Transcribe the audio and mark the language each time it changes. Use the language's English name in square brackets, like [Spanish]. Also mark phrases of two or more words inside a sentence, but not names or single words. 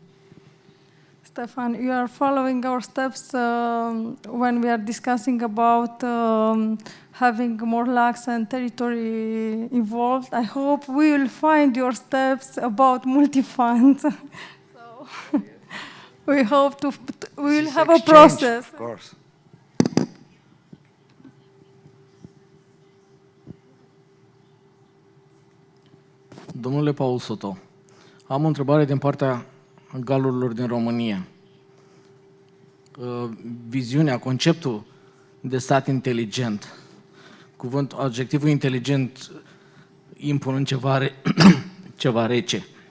[English] Stefan, you are following our steps when we are discussing about having more lax and territory involved. I hope we will find your steps about multi-fund. So we hope we will have a process. Of course. [Romanian] Domnule Paul Soto, am o întrebare din partea galurilor din România. Viziunea, conceptul de stat inteligent, adjectivul inteligent impunând ceva rece.